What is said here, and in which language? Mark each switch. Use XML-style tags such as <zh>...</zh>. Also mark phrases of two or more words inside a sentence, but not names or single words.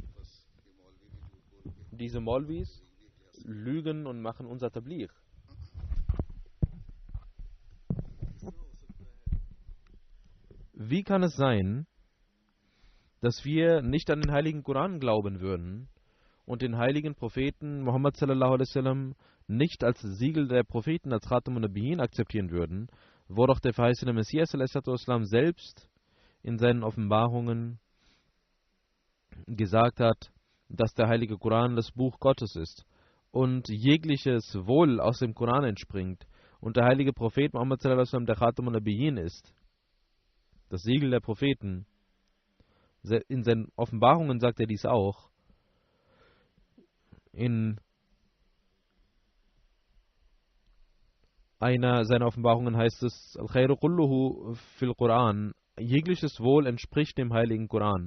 <de>Diese Maulvis lügen und machen unser Tabligh. Wie kann es sein, dass wir nicht an den heiligen Koran glauben würden und den heiligen Propheten Muhammad sallallahu</de> <ar>عليه وسلم</ar> <de>nicht als Siegel der Propheten, als</de> <ar>خاتم النبيين</ar> <de>akzeptieren würden, wo doch der verheißene Messias</de> <ar>صلى الله عليه وسلم</ar> <de>selbst in seinen Offenbarungen gesagt hat, dass der heilige Koran das Buch Gottes ist und jegliches Wohl aus dem Koran entspringt und der heilige Prophet Muhammad</de> <ar>صلى الله عليه وسلم</ar> <de>der</de> <ar>خاتم النبيين</ar> <de>ist, das Siegel der Propheten. In seinen Offenbarungen sagt er dies auch. In einer seiner Offenbarungen heißt es,</de> <ar>الخير كله في القرآن,</ar> <de>jegliches Wohl entspricht dem heiligen Koran.</de>